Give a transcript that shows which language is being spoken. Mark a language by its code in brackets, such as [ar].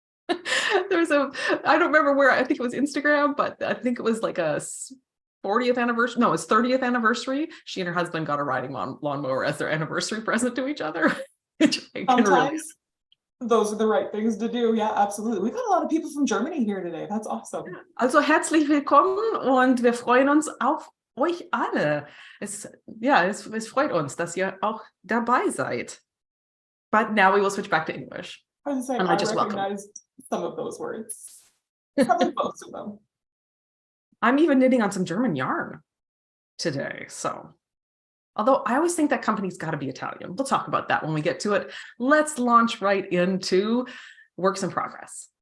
[en] I don't remember where, I think it was Instagram, but I think it was like a 40th anniversary. No, it's 30th anniversary. She and her husband got a riding lawnmower as their anniversary present to each other. Sometimes those are the right things to do. Yeah, absolutely. We've got a lot of people from Germany here today. That's awesome. [de] Also herzlich willkommen und wir freuen uns auf euch alle. Es freut uns, dass ihr auch dabei seid. [en] But now we will switch back to English. I was saying, I just recognized some of those words. Probably most of them. I'm even knitting on some German yarn today, so. Although I always think that company's got to be Italian. We'll talk about that when we get to it. Let's launch right into works in progress.